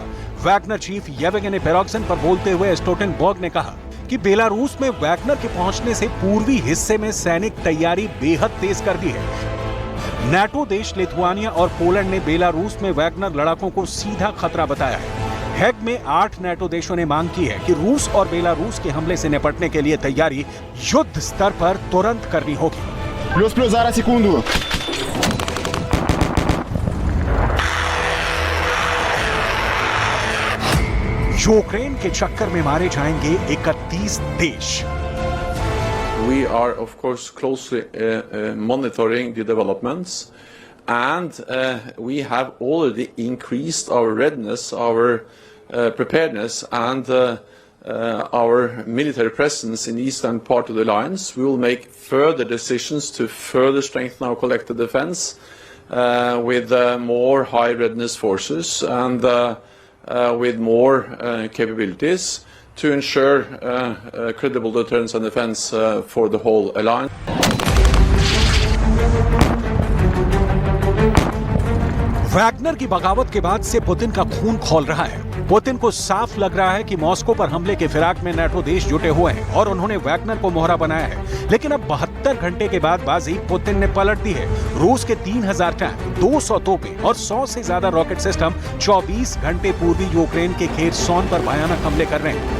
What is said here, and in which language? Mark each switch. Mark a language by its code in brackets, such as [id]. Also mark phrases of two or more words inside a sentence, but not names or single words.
[hi] वैगनर चीफ येवगेनी पेरोक्सन पर बोलते हुए स्टोल्टेनबर्ग ने कहा कि बेलारूस में वैगनर के पहुंचने से पूर्वी हिस्से में सैनिक तैयारी बेहद तेज कर दी है। नाटो देश लिथुआनिया और पोलैंड ने बेलारूस में वैगनर लड़ाकों को सीधा खतरा बताया है। हेग में 8 नेटो देशों ने मांग की है कि रूस और बेलारूस के हमले से निपटने के लिए तैयारी युद्ध स्तर पर तुरंत करनी होगी। Плюс зараз секунду. यूक्रेन के चक्कर में मारे जाएंगे 31 देश। [en] We are, of course, closely monitoring the developments, and we have already increased our readiness, our preparedness, and our military presence in the eastern part of the alliance. We will make further decisions to further strengthen our collective defense with more high readiness forces and with more capabilities to ensure credible deterrence and defense for the whole alliance. [hi] वैगनर की बगावत के बाद से पुतिन का खून खौल रहा है। पुतिन को साफ लग रहा है कि मॉस्को पर हमले के फिराक में नेटो देश जुटे हुए हैं और उन्होंने वैगनर को मोहरा बनाया है। लेकिन अब 72 घंटे के बाद बाजी पुतिन ने पलट दी है। रूस के 3000 टैंक, 200 तोपें और 100 से ज्यादा रॉकेट सिस्टम 24 घंटे पूर्वी यूक्रेन के खेरसोन पर भयानक हमले कर रहे हैं।